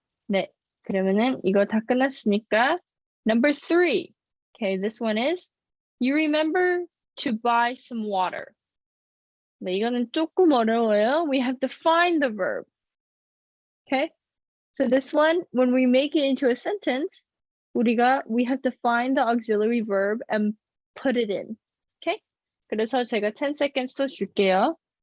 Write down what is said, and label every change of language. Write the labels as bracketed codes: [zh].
[ko] 네, 그러면은 이거 다 끝났으니까 number 3. [en] Okay, this one is you remember to buy some water. [ko] 네, 이거는 조금 어려워요. [en] We have to find the verb. Okay? So this one, when we make it into a sentence, we have to find the auxiliary verb and put it in. Okay? [ko] 그래서 제가 10 seconds 더 줄게요.